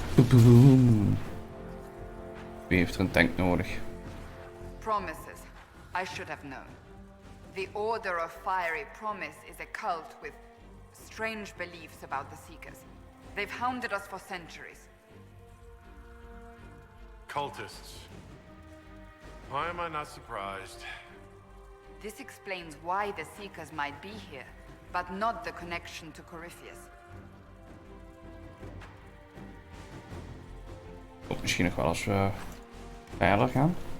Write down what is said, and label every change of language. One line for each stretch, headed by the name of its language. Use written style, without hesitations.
Dutch: Boom. Wie heeft er een tank nodig?
English: Promises. I should have known. The Order of Fiery Promise is a cult with strange beliefs about the Seekers. They've hounded us for centuries. Cultists. Why am I not surprised? This explains why the Seekers might be here, but not the connection to Corypheus.
Dutch: Of misschien nog wel als we verder gaan.